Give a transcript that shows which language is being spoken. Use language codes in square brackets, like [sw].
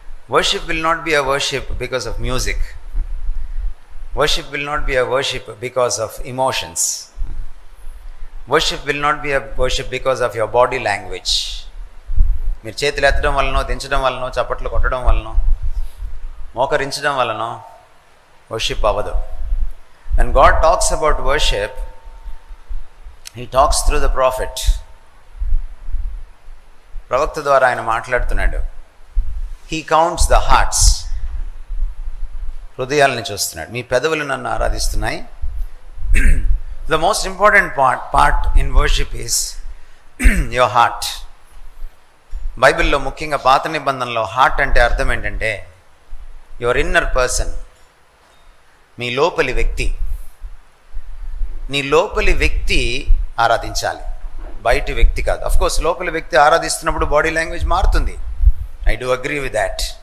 [en] Worship will not be a worship because of music. Worship will not be a worship because of emotions. Worship will not be a worship because of your body language. [te] మీరు చేతులు ఎత్తడం వలనో, దించడం వలనో, చప్పట్లు కొట్టడం వలనో, మోకరించడం వలనో worship అవ్వదు. [en] When God talks about worship, He talks through the prophet. [te] ప్రవక్త ద్వారా ఆయన మాట్లాడుతున్నాడు. [en] He counts the hearts. [te] హృదయాలను చూస్తున్నాడు. మీ పెదవులు నన్ను ఆరాధిస్తున్నాయి. [en] The most important part in worship is your heart. [te] బైబిల్లో ముఖ్యంగా పాత నిబంధనలో హార్ట్ అంటే అర్థం ఏంటంటే [en] your inner person, [te] మీ లోపలి వ్యక్తి. నీ లోపలి వ్యక్తి ఆరాధించాలి, బయటి వ్యక్తి కాదు. అఫ్కోర్స్ లోపలి వ్యక్తి ఆరాధిస్తున్నప్పుడు బాడీ లాంగ్వేజ్ మారుతుంది. [en] I do agree with that.